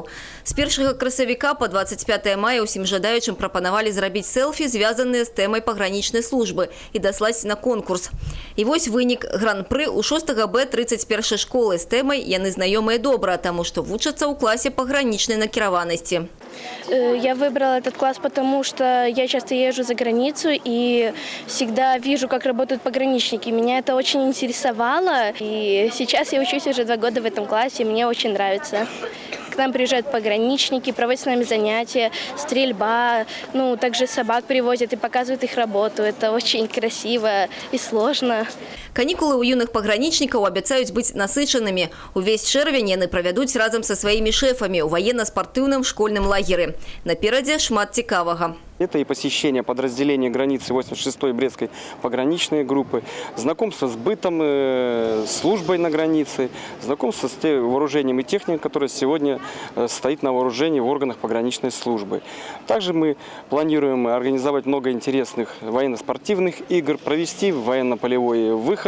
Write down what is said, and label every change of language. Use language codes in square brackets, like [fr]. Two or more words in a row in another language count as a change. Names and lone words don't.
[be] З 1 красавіка па 25 мая ўсім жадаючым прапанавалі зрабіць селфі, звязаныя з тэмай пагранічнай службы, і даслаць на конкурс. І вось вынік гран-пры у 6 Б 31 школы з тэмай яны знаёмыя добра, таму што вучацца ў класе пагранічнай накіраванасці. [ru] Я выбрала этот класс, потому что я часто езжу за границу и всегда вижу, как работают пограничники. Меня это очень интересовало, и сейчас я учусь уже 2 года в этом классе, и мне очень нравится. К нам приезжают пограничники, проводят с нами занятия, стрельба, также собак привозят и показывают их работу. Это очень красиво и сложно. [be] Канікулы ў юных пагранічнікаў абяцаюць быць насычанымі. Увесь чэрвень яны правядуць разам са сваімі шэфамі ў военно-спартыўным школьным лагеры. Наперадзе шмат цікавага. [ru] Это и посещение подразделения границы 86-й Брестской пограничной группы, знакомство с бытом, службой на границе, знакомство с вооружением и техникой, которое сегодня стоит на вооружении в органах пограничной службы. Также мы планируем организовать много интересных военно-спортивных игр, провести военно-полевой выход.